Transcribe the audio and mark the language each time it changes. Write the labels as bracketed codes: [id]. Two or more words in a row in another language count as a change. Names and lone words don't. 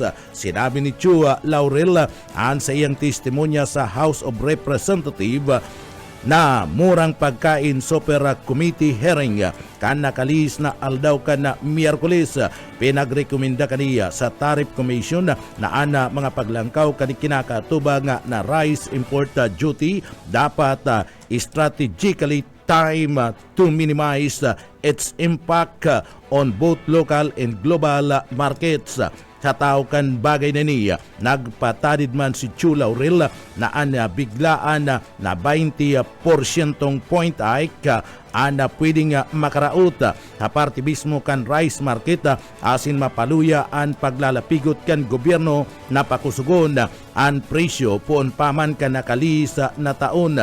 [bik] Sinabi ni Chu Laurel sa iyang testimonya sa House of Representatives na murang pagkain [en] super committee hearing [bik] kan nakalis na aldaw kan na Miyerkules. Pinagrekomenda kaniya sa Tariff Commission na ana mga paglangkaw kani kinakatubang na [en] rice import duty dapat strategically time to minimize its impact on both local and global markets. [bik] Sa tao kan bagay na niya, nagpatadid man si Chu Laurel na biglaan na 20% [en] point hike [bik] ana pwedeng makaraot aparte mismo kan [en] rice market [bik] asin mapaluya ang paglalapigot kan gobyerno na pakusugon ang presyo poon paman kan nakalis na taon.